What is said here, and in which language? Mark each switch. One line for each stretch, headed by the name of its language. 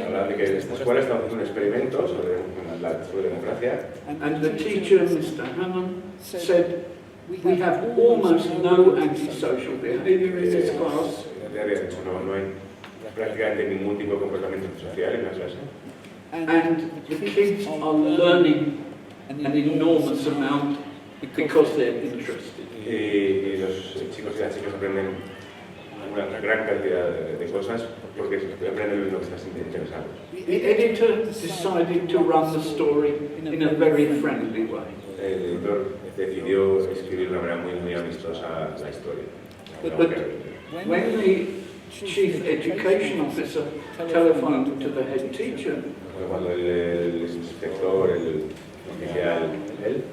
Spanish: Habla de que esta escuela está haciendo un experimento sobre democracia.
English: and the teacher, Mr. Hannam, said we have almost no antisocial behaviour in this class.
Spanish: No hay prácticamente ningún tipo de comportamiento social en la clase.
English: And the kids are learning an enormous amount because they're interested.
Spanish: Y los chicos y las chicas aprenden una gran cantidad de cosas porque aprenden en lo que estás interesado.
English: The editor decided to run the story in a very friendly way.
Spanish: El editor decidió escribir de una manera muy amistosa la historia.
English: But when the chief education officer telephoned to the head teacher,
Spanish: Cuando el inspector, el oficial, él,